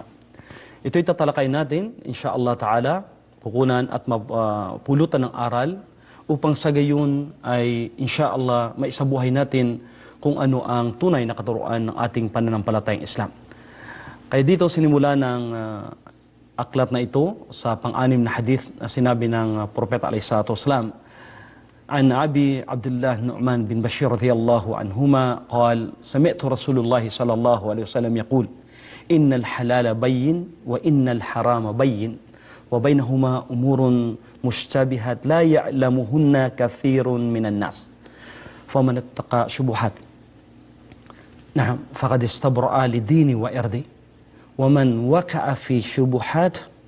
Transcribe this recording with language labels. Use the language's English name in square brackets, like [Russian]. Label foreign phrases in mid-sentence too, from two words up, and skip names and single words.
[Filipino] Ito'y tatalakay natin, [Arabic] إن شاء الله تعالى, [Filipino] pukunan at pulutan ng aral upang sa gayon ay insyaallah maisabuhay natin kung ano ang tunay na katuruan ng ating pananampalatayang Islam. Kaya dito sinimula ng aklat na ito sa pang-6 na hadith na sinabi ng Propeta [Arabic] عليه الصلاة والسلام, عن أبي عبد الله نعمان بن بشير رضي الله عنهما قال سمعت رسول الله صلى الله عليه وسلم يقول إن الحلال بين وإن الحرام بين وبينهما أمور مشتبهات لا يعلمهن كثير من الناس فمن اتقى شبهات نعم فقد استبرأ لديني وإرضي ومن وقع في شبهات